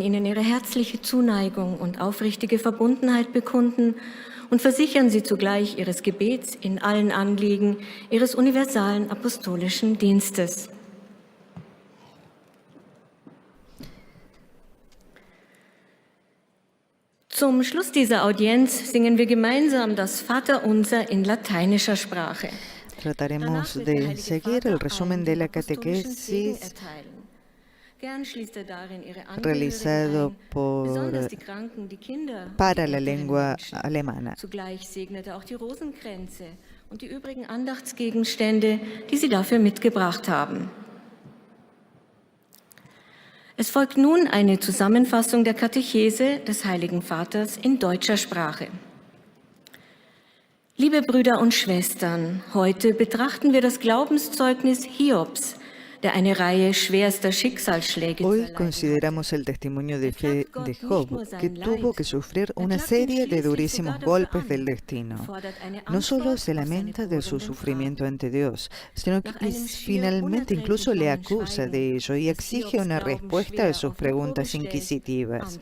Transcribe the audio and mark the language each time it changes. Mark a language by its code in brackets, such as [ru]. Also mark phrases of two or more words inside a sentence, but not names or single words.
[de] Ihnen ihre herzliche Zuneigung und aufrichtige Verbundenheit bekunden und versichern Sie zugleich Ihres Gebets in allen Anliegen Ihres universalen apostolischen Dienstes. Zum Schluss dieser Audienz singen wir gemeinsam das Vaterunser in lateinischer Sprache. [es] Trataremos de seguir el resumen de la catequesis realizado para la lengua alemana. [de] Zugleich segnete auch die Rosenkränze und die übrigen Andachtsgegenstände, die Sie dafür mitgebracht haben. Es folgt nun eine Zusammenfassung der Katechese des Heiligen Vaters in deutscher Sprache. Liebe Brüder und Schwestern, heute betrachten wir das Glaubenszeugnis Hiobs, der eine Reihe schwerster Schicksalsschläge [es] Hoy consideramos el testimonio de fe de Job, que tuvo que sufrir una serie de durísimos golpes del destino. No solo se lamenta de su sufrimiento ante Dios, sino que finalmente incluso le acusa de ello y exige una respuesta a sus preguntas inquisitivas.